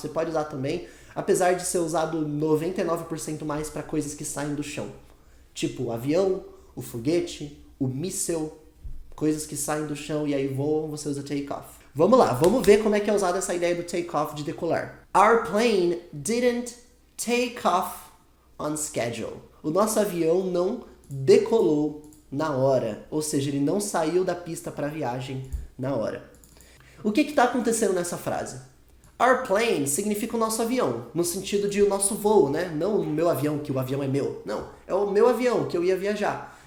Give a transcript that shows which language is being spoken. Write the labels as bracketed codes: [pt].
[pt] Você pode usar também, apesar de ser usado 99% mais para coisas que saem do chão. Tipo o avião, o foguete, o míssil, coisas que saem do chão e aí voam, você usa take off. Vamos lá, vamos ver como é que é usada essa ideia do take off de decolar. [en] Our plane didn't take off on schedule. [pt] O nosso avião não decolou na hora, ou seja, ele não saiu da pista para a viagem na hora. O que está acontecendo nessa frase? Our plane significa o nosso avião, no sentido de o nosso voo, né? Não o meu avião, que o avião é meu. Não, é o meu avião, que eu ia viajar.